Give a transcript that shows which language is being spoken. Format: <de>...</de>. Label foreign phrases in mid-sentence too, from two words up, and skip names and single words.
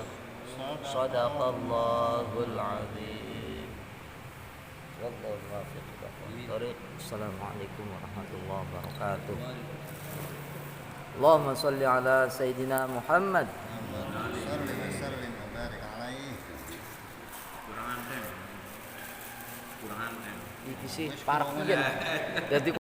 <ar>صدق الله العظيم. والله الموفق. السلام عليكم ورحمة الله وبركاته. اللهم صل على سيدنا محمد. وسلم وبارك عليه.</ar> <jv>Kurang anten. Iki sih parah mungkin. Jadi</jv>